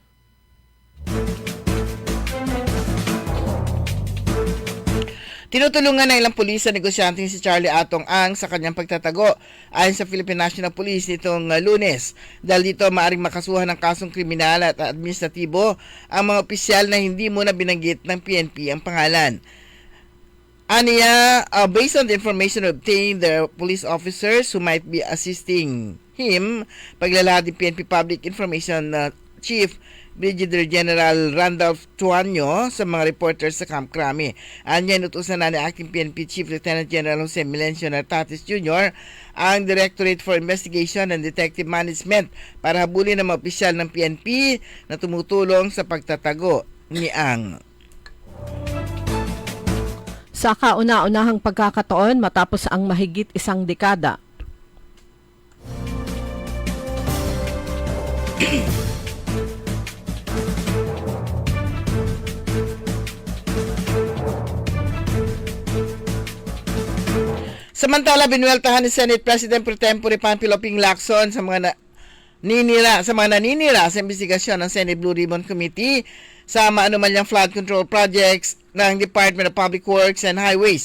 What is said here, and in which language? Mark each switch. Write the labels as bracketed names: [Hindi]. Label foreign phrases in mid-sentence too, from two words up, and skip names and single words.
[Filipino] Tinutulungan ng ilang pulis sa negosyanteng si Charlie Atong Ang sa kanyang pagtatago ayon sa Philippine National Police nitong Lunes. Dahil dito maaring makasuhan ng kasong kriminal at administratibo ang mga opisyal na hindi muna binanggit ng PNP ang pangalan. Aniya, [English] based on the information obtained, the police officers who might be assisting him, [Filipino] paglalahad ng PNP Public Information Chief Brigadier General Randolph Tuanyo sa mga reporters sa Camp Crame. Anya, inutusan na ni Acting PNP Chief Lieutenant General Jose Melencio Nartatis Jr. ang Directorate for Investigation and Detective Management para habulin ang mga opisyal ng PNP na tumutulong sa pagtatago ni Ang. Sa kauna-unahang pagkakataon matapos ang mahigit 1 dekada, samantala, binueltahan ni Senate President Pro Tempore Panfilo Ping Lacson sa mga naninira sa investigasyon ng Senate Blue Ribbon Committee sa maanumalyang flood control projects ng Department of Public Works and Highways.